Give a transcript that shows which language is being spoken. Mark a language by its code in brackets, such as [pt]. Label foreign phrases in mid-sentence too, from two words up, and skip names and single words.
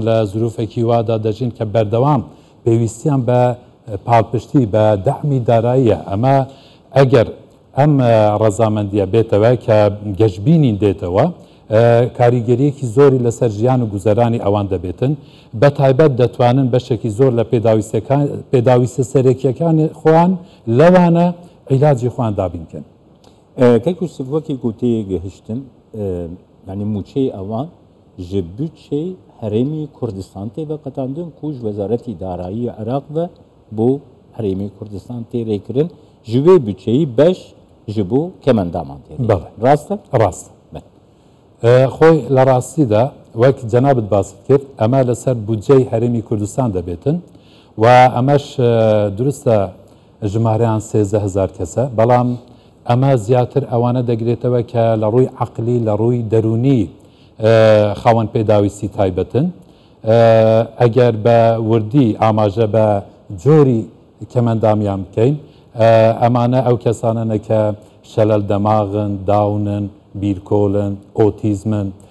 [ckb] لە زروفێکی وادا دەژین کە بەردەوام پێویستیان بە پاڵپشتی بە دەحمی داراییە ئەمە ئەگەر ئەم ڕەزامەندیە بێتەوە کە گەشتبینین دێتەوە کاریگەریەکی زۆری لەسەر ژیان و گوزەرانی ئەوان دەبێتن بە تایبەت دەتوانن بەشێکی زۆر لە پێداویستە سەرێکیەکانی خۆیان لەوانە عیلاجی خۆیان دابینکەن. [ku] کەک وەکی گوتەیە گەهشتن ینی موچەی ئەوان ji bütçey herêmî Kurdistan tê veqetandin ku ji Wezaretî Darayî Iraq ve bo herêmî Kurdistan tê rêkirin ji vê bütçeyî beş ji bo kemendaman tê rast e? [ckb] ڕاست خۆی لە ڕاستیدا وەک جەنابەت باست کرد ئەمە لەسەر بودجەی هەرێمی کوردستان دەبێتن و ئەمەش دروستە ژمارەیان 13,000 کەسە بەڵام ئەمە زیاتر ئەوانە دەگرێتەوە کە لە ڕووی عەقلی لە ڕووی دەرونی خاوەن پێداویستی تایبەتن ئەگەر بە وردی ئاماژە بە جۆری کەمەندامیان بکەین ئەمانە ئەو کەسانە کە شەلەل دەماغن داونن بیرکۆلن ئۆتیزمن